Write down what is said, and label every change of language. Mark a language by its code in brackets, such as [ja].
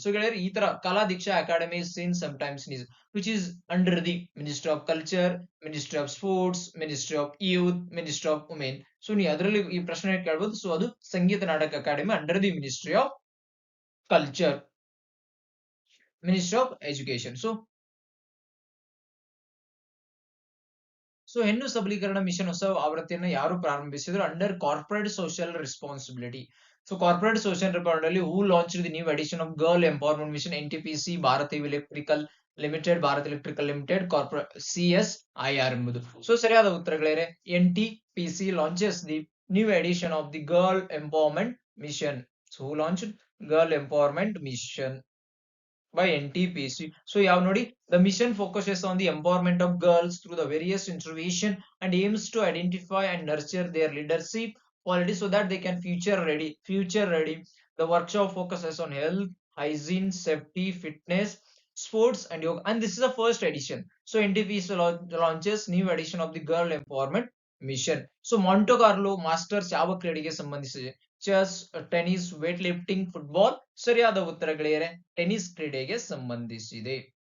[en] So [kn] ಈ ತರ [en] Kala Diksha Academy is seen sometimes which is under the Ministry of Culture, Ministry of Sports, Ministry of Youth, Ministry of Women. [kn] So ನೀವು ಅದರಲ್ಲಿ ಈ ಪ್ರಶ್ನೆ ಕೇಳಬಹುದು. So ಅದು ಸಂಗೀತ ನಾಟಕ academy [en] Under the Ministry of Culture, Ministry of Education. [kn] So ಹೆಣ್ಣು ಸಬಲೀಕರಣ mission ಹೊಸ ಆವೃತ್ತಿಯನ್ನು ಯಾರು ಪ್ರಾರಂಭಿಸಿದ್ರು? [en] Under corporate social responsibility. So corporate social responsibility who launch the new edition of girl empowerment mission? [kn] NTPC, Bharat electrical limited, corporate CSIR ಎಂಬುದು. So ಸರಿಯಾದ ಉತ್ತರಗಳೇ [en] NTPC launches the new edition of the girl empowerment mission. So who launch girl empowerment mission by NTPC. So you have nodi, the mission focuses on the empowerment of girls through the various intervention and aims to identify and nurture their leadership qualities so that they can future ready. The workshop focuses on health, hygiene, safety, fitness, sports and yoga, and this is the first edition. So NTPC launches new edition of the girl empowerment mission. [kn] So Monte Carlo Masters ಯಾವ ಕ್ರೀಡೆಗೆ ಸಂಬಂಧಿಸಿದೆ? Chess, tennis, weight lifting, football. ಸರಿಯಾದ ಉತ್ತರಗಳೇ tennis ಕ್ರೀಡೆಗೆ ಸಂಬಂಧಿಸಿದೆ.